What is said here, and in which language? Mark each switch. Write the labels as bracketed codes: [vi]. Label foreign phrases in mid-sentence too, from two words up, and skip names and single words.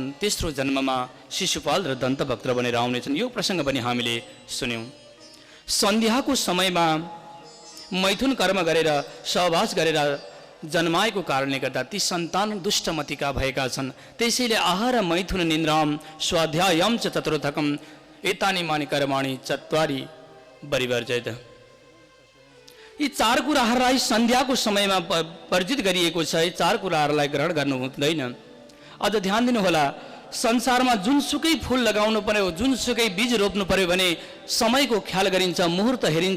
[ne] तेस्रो जन्ममा शिशुपाल र दन्तभक्त बनेर आउनेछन्। यो प्रसङ्ग पनि हामीले सुन्यौँ। सन्ध्याको समयमा मैथुन कर्म गरेर सहवास गरेर जन्माएको कारणले गर्दा ती सन्तान दुष्टमतिका भएका छन्। [sa] त्यसैले आहार मैथुन निन्द्राम स्वाध्यायम च चतुर्थकम एतानि मानि कर्माणि चत्वारि परिवर्जयत। [ne] यी 4 कुराहरूलाई सन्ध्याको समयमा वर्जित गरिएको छ। यी 4 कुराहरूलाई ग्रहण गर्नु हुँदैन। अझ ध्यान दिनुहोला, संसारमा जुनसुकै फुल लगाउनु पर्यो, जुनसुकै बीज रोप्नु पर्यो भने समयको ख्याल गरिन्छ, मुहुर्त हेरिन्छ।